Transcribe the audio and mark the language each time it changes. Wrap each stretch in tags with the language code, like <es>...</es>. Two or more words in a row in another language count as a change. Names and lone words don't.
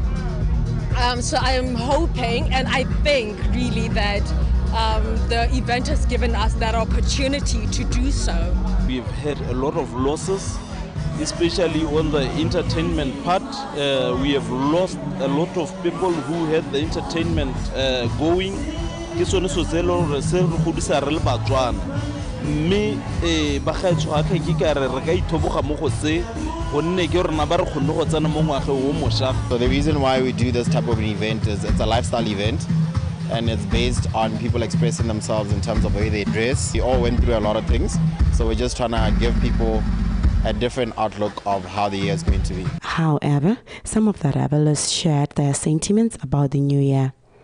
<en>So I am hoping and I think really that the event has given us that opportunity to do so. We've had a lot of losses, especially on the entertainment part. We have lost a lot of people who had the entertainment going.</en> <tn>Ke sone so zelo re se re godisa re le batswana mme bagaetsho ga ke ka re ka ithoboga mo go se gonne ke rena ba re khonne go tsena mo ngwage o mošwa.</tn> <en>So the reason why we do this type of an event is it's a lifestyle event and it's based on people expressing themselves in terms of the way they dress. We all went through a lot of things, so we're just trying to give people a different outlook of how the year is going to be. However, some of the revelers shared their sentiments about the new year.</en>